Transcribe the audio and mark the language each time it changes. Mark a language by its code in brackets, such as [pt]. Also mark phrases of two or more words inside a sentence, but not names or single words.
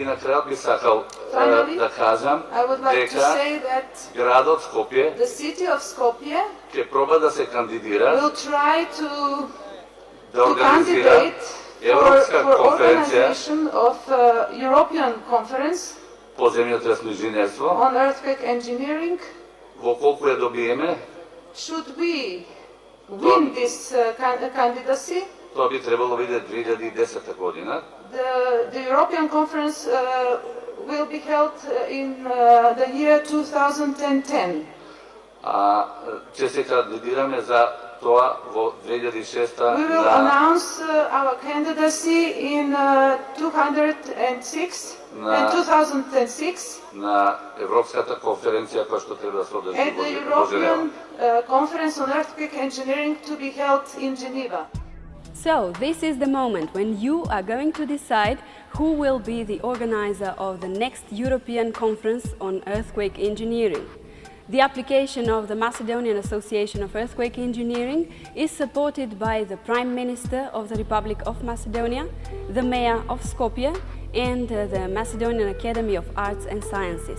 [mk] накрая би сакал [en] Finally, [mk] да кажам [en] I would like to [mk] дека [en] say that [mk] градот Скопје [en] the city of Skopje [mk] ќе проба да се кандидира [en] will try to [mk] да организира [en] candidate [mk] Европска [en] for [mk] конференција [en] organization of European conference [mk] по земјотресно инженерство. [en] on earthquake engineering. [mk] Во колку ја добиеме, [en] Should we win this candidacy, [mk] тоа би требало биде 2010 година. [en] the European conference will be held in the year 2010. [mk] А ќе се кандидираме за тоа во 2006 [en] We will announce our candidacy in 2006 [mk] на Европската конференција која што треба да се одржи [en] at the [mk] во Женева. [en] European Conference on Earthquake Engineering to be held in Geneva. So, this is the moment when you are going to decide who will be the organizer of the next European Conference on Earthquake Engineering. The application of the Macedonian Association of Earthquake Engineering is supported by the Prime Minister of the Republic of Macedonia, the Mayor of Skopje, and the Macedonian Academy of Arts and Sciences.